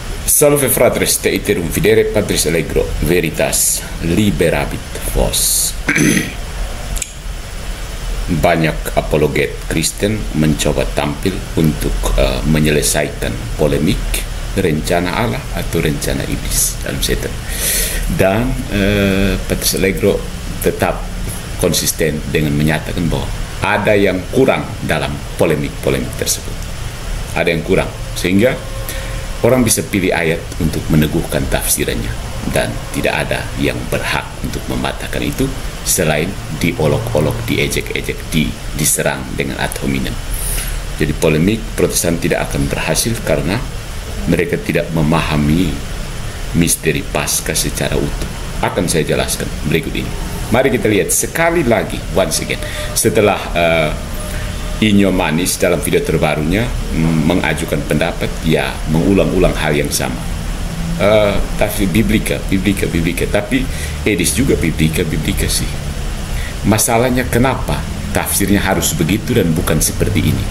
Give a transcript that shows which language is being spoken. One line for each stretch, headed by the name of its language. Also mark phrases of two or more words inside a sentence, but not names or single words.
Latin: Salve fratres, te iterum videre Patris Allegro, veritas liberabit vos.
Indonesian: Banyak apologet Kristen mencoba tampil untuk menyelesaikan polemik rencana Allah atau rencana iblis dalam setan. Dan Patris Allegro tetap konsisten dengan menyatakan bahwa ada yang kurang dalam polemik-polemik tersebut. Ada yang kurang, sehingga orang bisa pilih ayat untuk meneguhkan tafsirannya, dan tidak ada yang berhak untuk mematahkan itu selain diolok-olok, diejek-ejek, diserang dengan
Latin: ad hominem.
Indonesian: Jadi polemik Protestan tidak akan berhasil karena mereka tidak memahami misteri Paskah secara utuh. Akan saya jelaskan berikut ini. Mari kita lihat sekali lagi,
English: once again,
Indonesian: setelah Inyo Manis dalam video terbarunya mengajukan pendapat, ya mengulang-ulang hal yang sama. Tapi biblika, tapi Edis juga biblika sih. Masalahnya kenapa tafsirnya harus begitu dan bukan seperti ini?